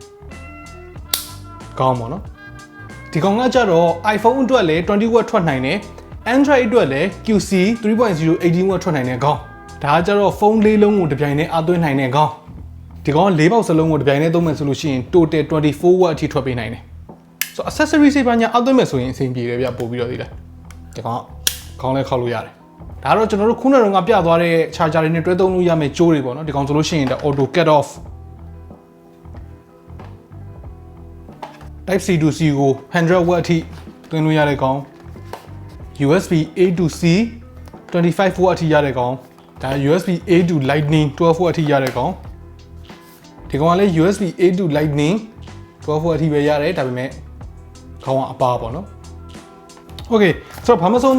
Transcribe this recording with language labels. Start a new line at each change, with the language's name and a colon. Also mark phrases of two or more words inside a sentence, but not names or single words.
Burmese: ကောင်းပါနော်ဒီကောင်ကကြတော့ iPhone အတွက်လည်း20 watt ထွက်နိုင်တယ် Android အတွက်လည်း QC 3.0 18 watt ထွက်နိုင်တဲ့ကောင်းဒါကကြတော့ဖုန်းလေးလုံးကိုတစ်ပြိုင်တည်းအားသွင်းနိုင်တဲ့ကောင်းဒီကောင်က၄ပေါက်စလုံးကိုတစ်ပြိုင်တည်းသုံးမယ်ဆိုလို့ရှိရင် total 24 watt အထိထွက်ပေးနိုင်တယ်ဆိုတော့ accessory တွေပါညာအားသွင်းမယ်ဆိုရင်အဆင်ပြေတယ်ဗျပို့ပြီးတော့ဒီလေဒီကောင်ခေါင်းလေးခောက်လို့ရတယ်ဒါတော့ကျွန်တော်တို့ခုနကပြသွားတဲ့ charger တွေနဲ့တွဲသုံးလို့ရမယ့်ကြိုးတွေပေါ့နော်ဒီကောင်ဆိုလို့ရှိရင်ဒါ
English: auto cut off Type C to C
Burmese: ကို100 watt အထိသွင်းလို့ရတဲ့ကောင်
English: USB A to C
Burmese: 25 watt အထိရတဲ့ကောင်ဒါ
English: USB A to Lightning
Burmese: 12 watt အထိရတဲ့ကောင်ဒီကောင်ကလည်း
English: USB A to Lightning
Burmese: 12 watt အထိပဲရတယ်ဒါပေမဲ့ခေါင်းကအပါပေါ့နော် Okay ဆိုတော့ဘာမဆို